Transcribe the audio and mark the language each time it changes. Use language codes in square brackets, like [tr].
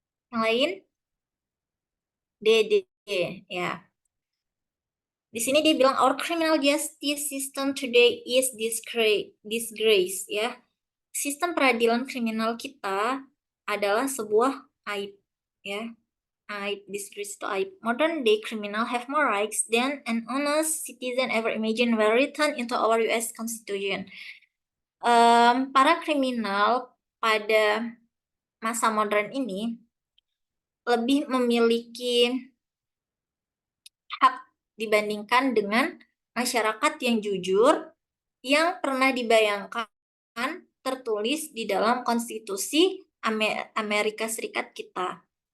[id] Yang lain? D, ya. Di sini dia bilang [en] our criminal justice system today is disgrace ya. [id] Sistem peradilan kriminal kita adalah sebuah aib ya. Aib, disgrace itu aib. [en] Modern day criminal have more rights than an honest citizen ever imagined were written into our US Constitution. [id] Para kriminal pada masa modern ini lebih memiliki hak dibandingkan dengan masyarakat yang jujur yang pernah dibayangkan tertulis di dalam konstitusi Amerika Serikat kita.